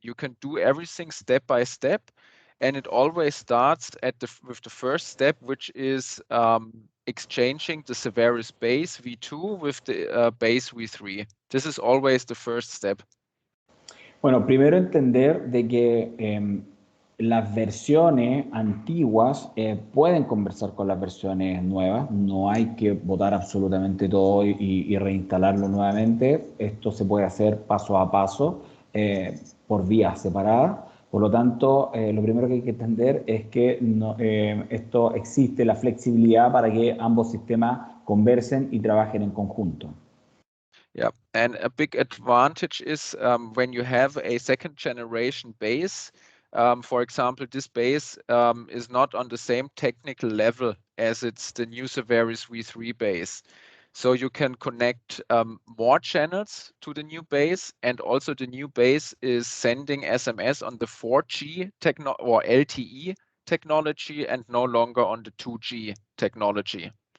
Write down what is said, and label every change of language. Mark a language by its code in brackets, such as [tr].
[en] You can do everything step by step, and it always starts with the first step, which is exchanging the Saveris base V2 with the base V3. This is always the first step. [es] Bueno, primero entender de que las versiones antiguas pueden conversar con las versiones nuevas. No hay que botar absolutamente todo y reinstalarlo nuevamente. Esto se puede hacer paso a paso por vías separadas. Por lo tanto, lo primero que hay que entender es que esto existe la flexibilidad para que ambos sistemas conversen y trabajen en conjunto. [en] Yeah, and a big advantage is when you have a second generation base. For example, this base is not on the same technical level as it's the new Saveris V3 base. So you can connect more channels to the new base, and also the new base is sending SMS on the 4G or LTE technology and no longer on the 2G technology.